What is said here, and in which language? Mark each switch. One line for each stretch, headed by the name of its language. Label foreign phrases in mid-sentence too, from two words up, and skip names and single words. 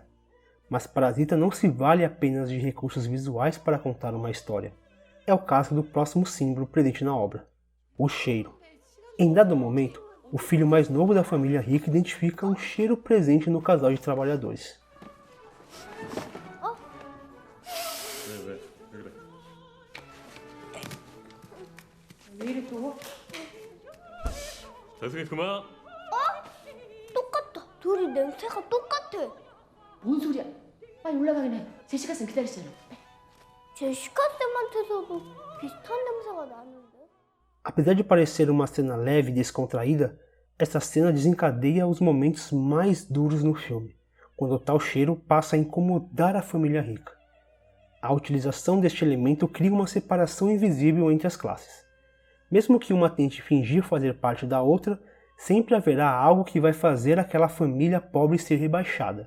Portuguese: Mas Parasita não se vale apenas de recursos visuais para contar uma história. É o caso do próximo símbolo presente na obra, o cheiro. Em dado momento, o filho mais novo da família rica identifica um cheiro presente no casal de trabalhadores.
Korean: 똑같다. 둘이 냄새가 똑같아. 뭔 소리야? 빨리 올라가긴 해. 제시카 쌤 기다리잖아. 제시카 쌤한테서도 비슷한 냄새가 나는데.
Portuguese: Apesar de parecer uma cena leve e descontraída, essa cena desencadeia os momentos mais duros no filme, quando o tal cheiro passa a incomodar a família rica. A utilização deste elemento cria uma separação invisível entre as classes. Mesmo que uma tente fingir fazer parte da outra, sempre haverá algo que vai fazer aquela família pobre ser rebaixada.